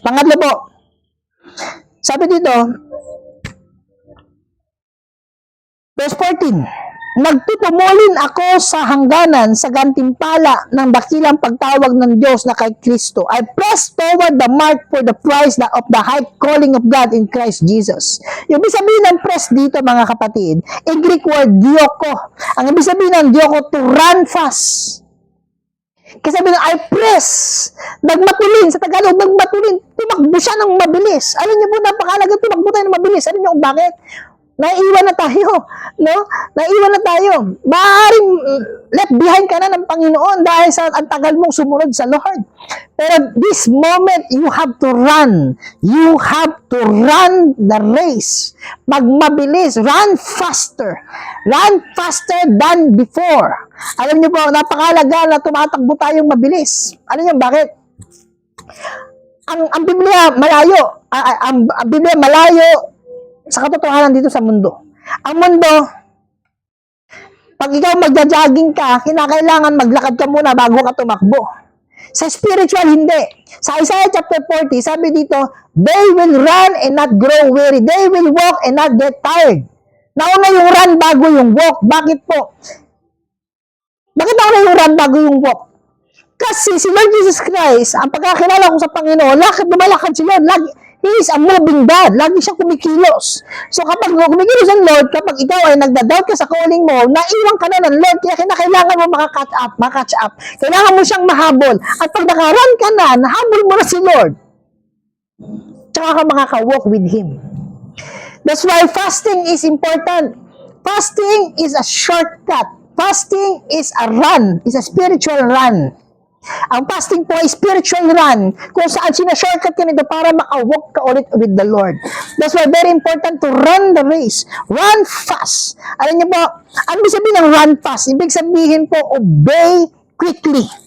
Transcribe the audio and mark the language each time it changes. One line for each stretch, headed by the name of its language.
Filipino: Pangatlo po, sabi dito, verse 14, nagtutungulin ako sa hangganan sa gantimpala ng dakilang pagtawag ng Diyos na kay Kristo.
English: I press toward the mark for the prize of the high calling of God in Christ Jesus.
Filipino: Yung ibig sabihin ng press dito, mga kapatid, in Greek word, dioko. Ang ibig sabihin ng dioko,
English: to run fast.
Filipino: Kasi sabi nga,
English: I press.
Filipino: Nagmatulin. Sa Tagalog, nagmatulin. Tumakbo siya ng mabilis. Alam niyo po, napakalaga tumakbo tayo ng mabilis. Alam niyo kung bakit? Naiiwan na tayo. No? Naiiwan na tayo. Maaaring left behind ka na ng Panginoon dahil sa ang tagal mong sumunod sa Lord.
English: Pero this moment, you have to run. You have to run the race.
Filipino: Magmabilis.
English: Run faster. Run faster than before.
Filipino: Alam niyo po, napakalaga na tumatakbo tayong mabilis. Alam niyo bakit? Ang Biblia malayo. Ang Biblia malayo sa katotohanan dito sa mundo. Ang mundo, pag ikaw magja-jogging ka, kinakailangan maglakad ka muna bago ka tumakbo. Sa spiritual, hindi.
English: Sa Isaiah chapter 40,
Filipino: sabi dito,
English: they will run and not grow weary. They will walk and not get tired.
Filipino: Nauna yung run bago yung walk. Bakit po? Bakit nauna yung run bago yung walk? Kasi si Lord Jesus Christ, ang pagkakilala ko sa Panginoon, lumalakad si Lord.
English: He is a moving God.
Filipino: Lagi siyang kumikilos. So kapag kumikilos ang Lord, kapag ikaw ay nagda-doubt ka sa calling mo, naiwan ka na ng Lord, kaya kinakailangan mo makakatch up. Kailangan mo siyang mahabol. At pag nakarun ka na, nahabol mo na si Lord, tsaka ka makaka-
English: walk with Him. That's why fasting is important. Fasting is a shortcut. Fasting is a run. Is a spiritual run.
Filipino: Ang fasting po ay spiritual run kung saan sinashortcut ka nito para makawalk ka ulit with the Lord.
English: That's why very important to run the race. Run fast.
Filipino: Alam niyo po, ano ibig sabihin ng run fast? Ibig sabihin po,
English: obey quickly.